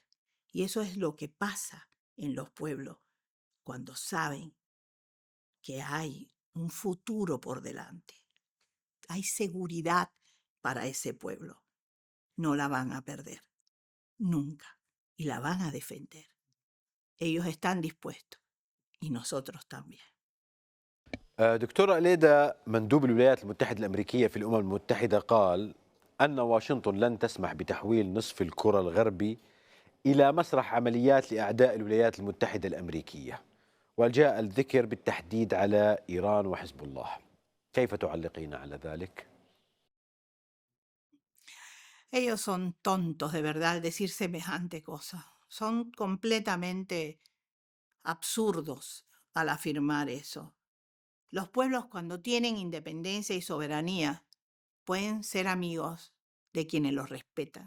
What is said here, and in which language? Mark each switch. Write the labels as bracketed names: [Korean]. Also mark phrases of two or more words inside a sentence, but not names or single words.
[Spanish] Y eso es lo que pasa en los pueblos cuando saben que hay un futuro por delante. Hay seguridad para ese pueblo. No la van a perder, nunca, y la van a defender. Ellos están dispuestos y nosotros también. [Arabic] دكتورة إليدا، مندوب الولايات المتحدة الأمريكية في الأمم المتحدة قال أن واشنطن لن تسمح بتحويل نصف الكرة الغربي إلى مسرح عمليات لأعداء الولايات المتحدة الأمريكية، وجاء الذكر بالتحديد على إيران وحزب الله. كيف تعلقين على ذلك؟ [Spanish] Ellos son tontos de verdad al decir semejante cosa. Son completamente absurdos al afirmar eso. Los pueblos cuando tienen independencia y soberanía pueden ser amigos de quienes los respetan.